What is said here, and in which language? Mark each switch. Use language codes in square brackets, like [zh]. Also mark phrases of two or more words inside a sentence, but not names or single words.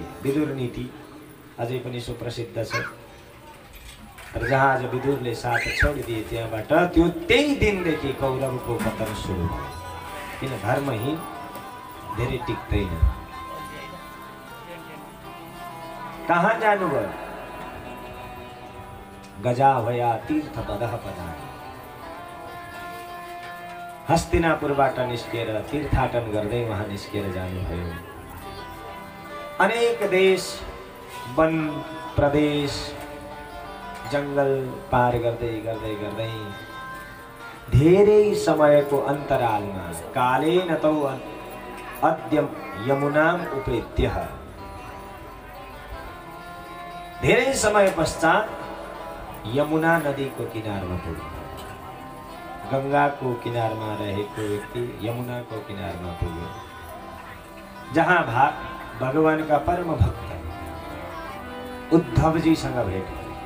[ne] विदुर नीति अझै पनि सुप्रसिद्ध छ। तर जहाँ आज विदुरले साथ छोडिदिए त्यहाँबाट त्यही दिनदेखि कौरवको पतन सुरु भयो। किन? धर्महीन धेरै टिक्दैन। कहाँ जानुभयो? [sa] गजाभया तीर्थ पदः पदानि, [ne] हस्तिनापुरबाट निस्केर तीर्थाटन गर्दै वहाँ निस्केर जानुभयो। अनेक देश, वन प्रदेश, जंगल पार गर्दै गर्दै गर्दै धेरै समयको अन्तरालमा [sa] कालेन तौ अद्य यमुनाम उपेत्यः, [ne] धेरै समय पश्चात यमुना नदीको किनारमा पुग्यो। गंगाको किनारमा रहेको व्यक्ति यमुनाको किनारमा पुग्यो, जहाँ भगवानका परम भक्त उद्धवजीसँग भेट भयो।